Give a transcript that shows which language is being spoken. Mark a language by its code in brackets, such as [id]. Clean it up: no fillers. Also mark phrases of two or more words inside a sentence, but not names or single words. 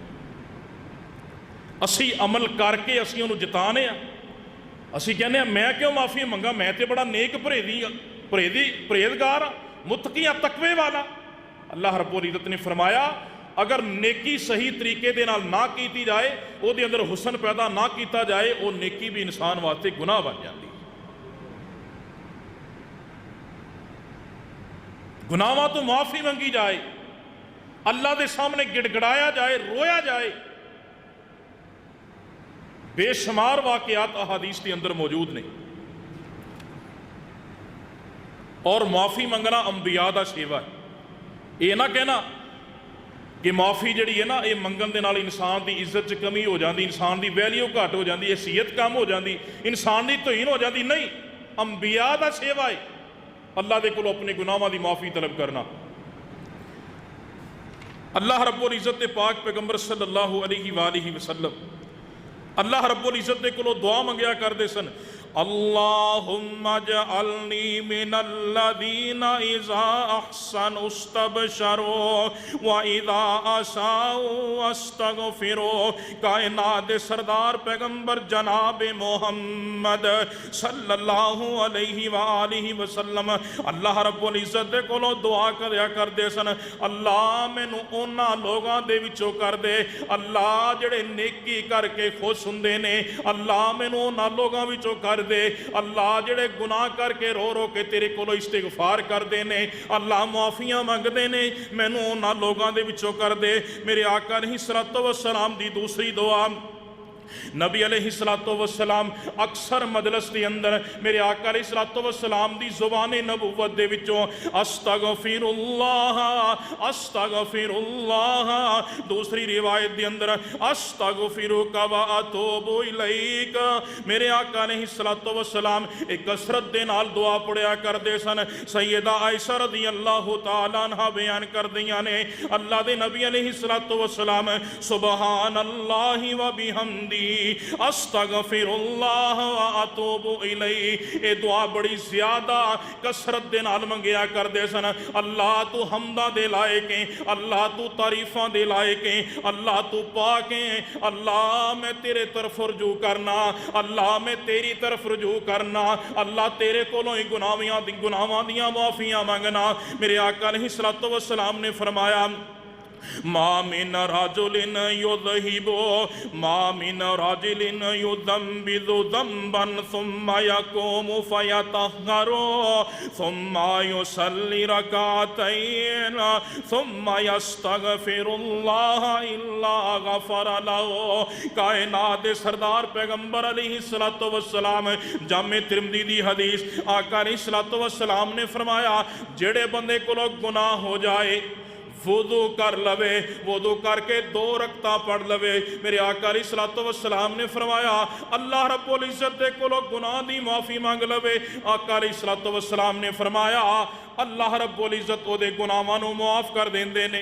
[pa] اسی عمل کر کے اسی انہوں جتانے ہیں، اسی کہنے ہیں میں کیوں معافی منگا، میں تے بڑا نیک پرہیزگار متقی تقوی والا۔ اللہ رب العزت نے فرمایا اگر نیکی صحیح طریقے دے نال نہ کیتی جائے، او دے اندر حسن پیدا نہ کیتا جائے، او نیکی بھی انسان واسطے گناہ بن جاتی۔ گناہاں تو معافی منگی جائے، اللہ دے سامنے گڑ گڑایا جائے، رویا جائے، بے شمار واقعات احادیث کے اندر موجود نہیں۔ اور معافی منگنا انبیاء دا سیوا ہے۔ یہ نہ کہنا کہ معافی جڑی ہے نا یہ منگن دے نال انسان دی عزت چ کمی ہو جاندی، انسان دی ویلیو گھٹ ہو جاندی، حیثیت کم ہو جاندی، انسان دی توہین ہو جاندی، نہیں، انبیاء دا سیوا ہے اللہ دے کولوں اپنے گناہاں دی معافی طلب کرنا۔ اللہ رب العزت دے پاک پیغمبر [ar] صلی اللہ علیہ وآلہ وسلم [pa] اللہ رب العزت دے کولوں دعا منگیا کردے سن، [ar] اللہم اجعلنی من الذین اذا احسنوا استبشروا واذا اساءوا استغفروا۔ [pa] کائنات دے سردار پیغمبر جناب محمد [ar] صلی اللہ علیہ وآلہ وسلم [pa] اللہ رب العزت دے کولوں دعا کریا کردے سن، اللہ مینوں انہاں لوگاں دے وچوں کر دے اللہ جڑے نیکی کر کے خوش ہوندے نے، اللہ مینوں انہاں لوگاں وچوں کر دے اللہ جڑے گناہ کر کے رو رو کے تیرے کولو استغفار کر دے نے، اللہ معافیاں منگ دے نے، مینوں انہاں لوگاں دے وچوں کر دے۔ میرے آقا [ar] علیہ السلام [pa] دی دوسری دعا، نبی [ar] علیہ السلام [pa] اکثر مجلس کے اندر میرے آقا [ar] علیہ السلام [pa] دی زبان نبوت دے وچوں [ar] استغفر اللہ استغفر اللہ، [pa] دوسری روایت دے اندر [ar] استغفرک و اتوب الیک، [pa] میرے آقا [ar] علیہ السلام [pa] ایک کثرت دے نال دعا پڑھیا کردے سن۔ سیدہ عائشہ [ar] رضی اللہ تعالیٰ عنہ [pa] بیان کر دیاں نے اللہ دے نبی [ar] علیہ السلام سبحان اللہ و بحمدی استغفر اللہ و اتوب الیہ، [pa] اے دعا بڑی زیادہ کثرت دے نال منگیا کردے سن۔ اللہ تو حمدہ دے لائق ہیں، اللہ تو تعریفاں دے لائق ہیں، اللہ تو پاک ہیں، اللہ میں تیرے طرف رجوع کرنا، اللہ میں تیری طرف رجوع کرنا، اللہ تیرے کولوں ہی گناہاں دیاں معافیاں منگنا۔ میرے آقا [ar] علیہ السلام [pa] نے فرمایا [ar] ما من رجل يذهب ما من رجل يذنب ذنبا ثم يقوم فيطهر ثم يصلي ركعتين ثم يستغفر الله الا غفر له۔ [pa] کائنات سردار پیغمبر [ar] علیہ السلام [pa] جامع ترمذی دی حدیث آقا [ar] علیہ السلام [pa] نے فرمایا جڑے بندے کو گناہ ہو جائے وضو کر لوے، وضو کر کے 2 رکعتاں پڑھ لوے، میرے آقا [ar] علیہ السلام [pa] نے فرمایا اللہ رب العزت دے کولوں گناہ دی معافی مانگ لوے، آقا [ar] علیہ السلام [pa] نے فرمایا اللہ رب العزت او دے گناہاں نوں معاف کر دیندے نے۔